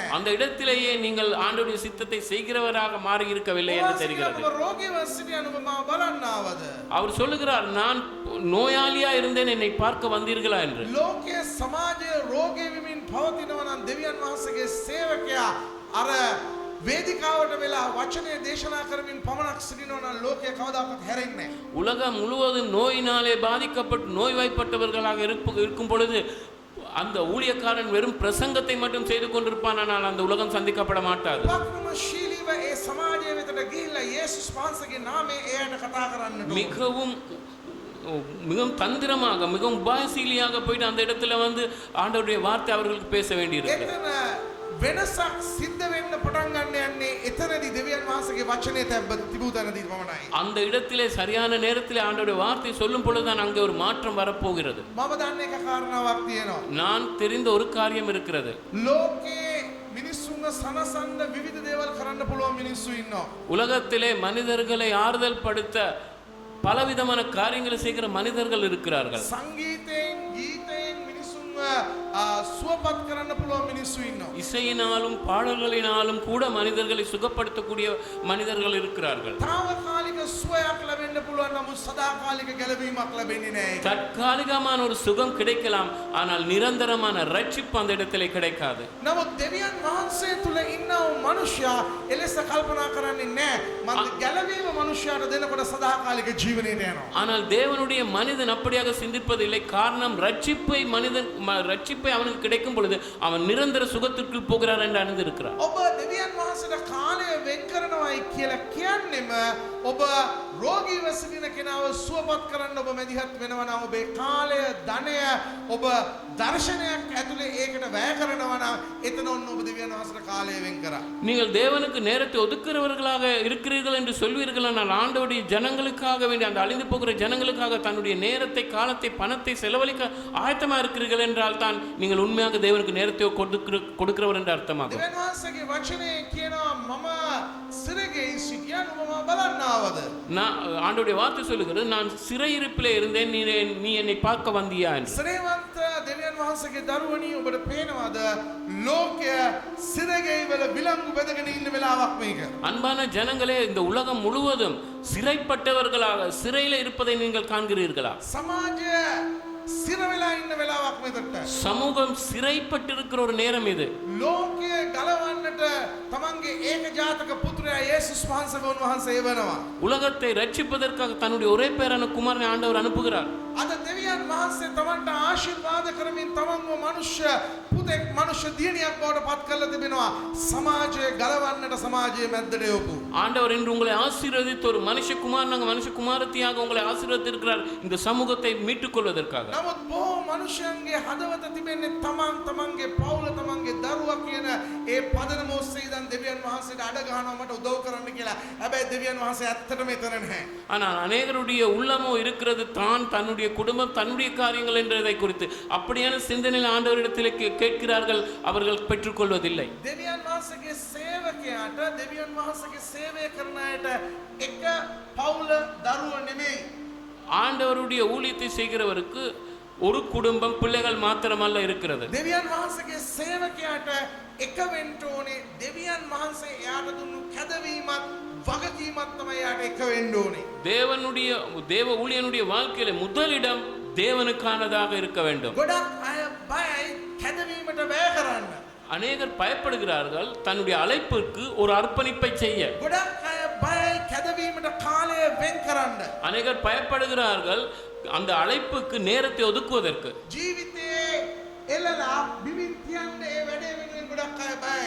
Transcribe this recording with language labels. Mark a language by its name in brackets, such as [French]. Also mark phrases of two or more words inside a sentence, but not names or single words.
[Tamil] அந்த இடத்திலேயே நீங்கள் ஆண்டவருடைய சித்தத்தை செய்கிறவராக மாறி இருக்கவில்லை என்று தெரிகிறது. [Sinhala] ඔබ රෝගීව සිටින ඔබ මාව බලන්නවද? [Tamil] அவர் சொல்லுகிறார், நான் நோயாளியா இருந்தேன், என்னை பார்க்க வந்தீர்களா என்று. [Sinhala] ලෝකයේ සමාජයේ රෝගී වෙමින් පවතිනවා නම් දෙවියන් වහන්සේගේ සේවකයා අර වේදිකාවට වෙලා වචනේ දේශනා කරමින් පමණක් සිටිනවා නම් ලෝකය කවදාකවත් හැරෙන්නේ නැහැ. [Tamil] உலகம் முழுவதும் நோயினாலே பாதிக்கப்பட்டு நோய்வாய்ப்பட்டவர்களாக இருக்கும் பொழுது அந்த ஊழியக்காரன் வெறும் பிரசங்கத்தை மட்டும் செய்து கொண்டிருப்பானால் அந்த உலகம் சந்திக்கப்பட மாட்டாது. [Sinhala] වක්‍රමශීලීව ඒ සමාජය වෙතට ගිහිල්ලා යේසුස් වහන්සේගේ නාමයෙන් එයාට කතා කරන්නට [Tamil] மிகவும் தந்திரமாக மிகவும் உபாயசீலியாக போயிட்டு அந்த இடத்துல வந்து ஆண்டவருடைய வார்த்தை அவர்களுக்கு பேச வேண்டியிருக்கு. [Sinhala] වෙනසක් සිද්ධ වෙන්න පටන් ගන්න යන්නේ එතනදී දෙවියන් වහන්සේගේ වචනේ තිබූ තැනදී පමණයි. [Tamil] அந்த இடத்திலே சரியான நேரத்திலே ஆண்டவருடைய வார்த்தை சொல்லும் பொழுதுதான் அங்கே ஒரு மாற்றம் வரப்போகிறது. [Sinhala] මම දන්න එක කාරණාවක් තියෙනවා. [Tamil] நான் தெரிந்த ஒரு காரியம் இருக்கிறது. [Sinhala] ලෝකේ මිනිස්සුන්ව සනසන්න විවිධ දේවල් කරන්න පුළුවන් මිනිස්සු ඉන්නවා. [Tamil] உலகத்திலே மனிதர்களை ஆறுதல் படுத்த பலவிதமான காரியங்களை செய்கிற மனிதர்கள் இருக்கிறார்கள். [Sinhala] සංගීතයෙන් ගීතයෙන් சுகப்படுத்த කරන්න පුළුවන් මිනිස්සු ඉන්නවා. [Tamil] இசையினாலும் பாடல்களினாலும் கூட மனிதர்களை சுகப்படுத்தக்கூடிய மனிதர்கள் இருக்கிறார்கள். [Sinhala] తాවකාලික සුවයක් ලැබෙන්න පුළුවන් නමුත් සදාකාලික ගැලවීමක් ලැබෙන්නේ නැහැ. [Tamil] தற்காலிகமான ஒரு சுகம் கிடைக்கலாம், ஆனால் நிரந்தரமான ரட்சிப்பு அந்த இடத்திலே கிடைக்காது. [Sinhala] නමුත් දෙවියන් වහන්සේ තුල ඉන්න මනුෂ්‍යයා එලෙස කල්පනා කරන්නේ නැහැ. මම ගැලවීම මනුෂ්‍යයාට දෙනකොට සදාකාලික ජීවනයට යනවා. [Tamil] ஆனால் தேவனுடைய மனிதன் அப்படியாக சிந்திப்பதில்லை. காரணம் ரட்சிப்பை ரட்சிப்பை அவனுக்கு கிடைக்கும் பொழுது அவன் நிரந்தர சுகத்திற்கு போகிறார் என்று அறிந்திருக்கிறார். [Sinhala] ඔබ දෙවියන් වහන්සේට කාලය වෙන් කරනවායි කියලා කියන්නේම ඔබ රෝගීව සිටින කෙනාව සුවපත් කරන්න ඔබ මැදිහත් වෙනවා නම් ඔබේ කාලය ධනය ඔබ දර්ශනයක් ඇතුලේ ඒකට වැය කරනවා නම් එතන ඔන්න ඔබ දෙවියන් වහන්සේට කාලය වෙන් කරා. [Tamil] நீங்கள் தேவனுக்கு நேரத்தை ஒதுக்குறவர்களாக இருக்கிறீர்கள் என்று சொல்வீர்கள், ஆனால் ஆண்டவருடைய ஜனங்களுக்காக வேண்டி அந்த அழிந்து போகிற ஜனங்களுக்காக தன்னுடைய நேரத்தை காலத்தை பணத்தை செலவழிக்க ஆயத்தமா இருக்கிறீர்கள் என்றால் தான் நீங்கள் உண்மையாக தேவனுக்கு நேரத்தை கொடுக்கிறவர் என்று அர்த்தமாகும். [Sinhala] දෙවියන් වහන්සේගේ වචනේ කියනවා මම සිරගේ සිටියා නුඹ බලන්නවද? [Tamil] நான் ஆண்டவருடைய வார்த்தை சொல்லுகிறது, நான் சிறையிருப்பிலே இருந்தேன், நீ என்னை பார்க்க வந்தியா என்று. [Sinhala] සිරේවන්ත දෙවියන් වහන්සේගේ දරුවනි ඔබට පේනවද ලෝකය සිරගේ වල විලංගු බැඳගෙන ඉන්න වෙලාවක් මේක. [Tamil] அன்பான ஜனங்களே, இந்த உலகம் முழுவதும் சிறைப்பட்டவர்களாக சிறையில இருப்பதை நீங்கள் காண்கிறீர்களா? [Sinhala] සමාජය සිර වෙලා ඉන්න වෙලාවක් මෙතට. [Tamil] சமூகம் சிறைப்பட்டிருக்கிற ஒரு நேரம் இது. [Sinhala] ලෝකය ගලවන්නට තමන්ගේ ඒකජාතක පුත්‍රයා යේසුස් වහන්සේ එවනවා. [Tamil] உலகத்தை ரட்சிப்பதற்காக தன்னுடைய ஒரே பேரான குமாரனை ஆண்டவர் அனுப்புகிறார். [Sinhala] අද දෙවියන් වහන්සේ තමන්ට ආශිර්වාද කරමින් තමන්ව මනුෂ්‍ය පුතෙක් මනුෂ්‍ය දියණියක් බවට පත් කරලා තිබෙනවා. සමාජය ගලවන්නට සමාජයේ මැද්දට යොපු. [Tamil] ஆண்டவர் இன்று உங்களை ஆசீர்வதித்து ஒரு மனுஷ குமாரனாக மனுஷ குமாரத்தியாக உங்களை ஆசீர்வதித்திருக்கிறார் இந்த சமூகத்தை மீட்டுக் கொள்வதற்காக. [Sinhala] නමුත් බොහෝ මනුෂ්‍යයන්ගේ හදවත තිබෙන්නේ තමන්ගේ පවුල තමන්ගේ දරුවා කියන ඒ පදනම ඔස්සේ ඉඳන් දෙවියන් වහන්සේට අඩ ගහනවා මට උදව් කරන්න කියලා. හැබැයි දෙවියන් වහන්සේ ඇත්තටම එතන නැහැ. [Tamil] ஆனால் அநேகருடைய உள்ளமோ இருக்கிறது தான் தன்னுடைய குடும்பம் தன்னுடைய காரியங்கள் என்றதை குறித்து அப்படியான சிந்தனையில் ஆண்டவரிடத்தில் கேட்கிறார்கள், அவர்கள் பெற்றுக்கொள்வதில்லை. [Sinhala] දෙවියන් වහන්සේගේ සේවකයාට දෙවියන් වහන්සේගේ සේවය කරන අයට එක පවුල දරුවෝ නෙමෙයි. [Tamil] ஆண்டவருடைய ஊழியத்தை செய்கிறவருக்கு ஒரு குடும்பம் பிள்ளைகள் மாத்திரமல்ல இருக்கிறது. [Sinhala] දෙවියන් වහන්සේගේ සේවකයාට එක වෙන්න ඕනේ. දෙවියන් වහන්සේ එයාට දුන්නු කැදවීමත් වගකීමත් තමයි එයාට එක වෙන්න ඕනේ. [Tamil] தேவ ஊழியனுடைய வாழ்க்கையில முதலிடம் தேவனுக்கானதாக இருக்க வேண்டும். [Sinhala] ගොඩක් අය බයයි කැදවීමට වැය කරන්න. [Tamil] அநேகர் பயப்படுகிறார்கள் தன்னுடைய அழைப்பிற்கு ஒரு அர்ப்பணிப்பை செய்ய. [Sinhala] ගොඩක් අය බයයි කැදවීමට කාලය වෙන් කරන්න. [Tamil] அநேகர் பயப்படுகிறார்கள் அந்த அழைப்புக்கு நேரத்தை ஒதுக்குவதற்கு. [Sinhala] ජීවිතයේ එළලා බිමින් තියන්නේ වැඩේ වෙනුවෙන් ගොඩක් අය බයයි.